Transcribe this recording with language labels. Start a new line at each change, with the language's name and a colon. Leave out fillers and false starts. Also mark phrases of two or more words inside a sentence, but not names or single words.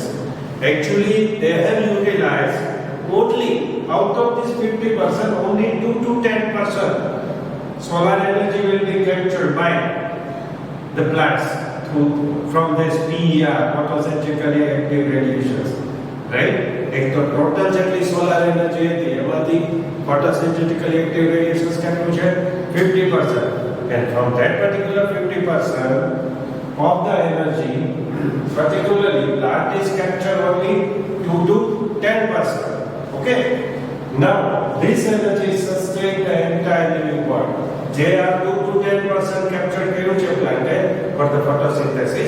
English: Actually, they have utilized only out of this 50%, only 2 to 10% solar energy will be captured by the plants from this PER, photosynthetically active radiations, right?
Gujarati: એક તો
English: total જેટલી solar energy
Gujarati: હતી એમાંથી
English: photosynthetically active radiations
Gujarati: કેટલું છે
English: 50%, and from that particular 50% of the energy, particularly plant is captured only 2 to 10%. Okay, now this energy sustains the entire living world. They are 2 to 10% captured plant for the photosynthesis.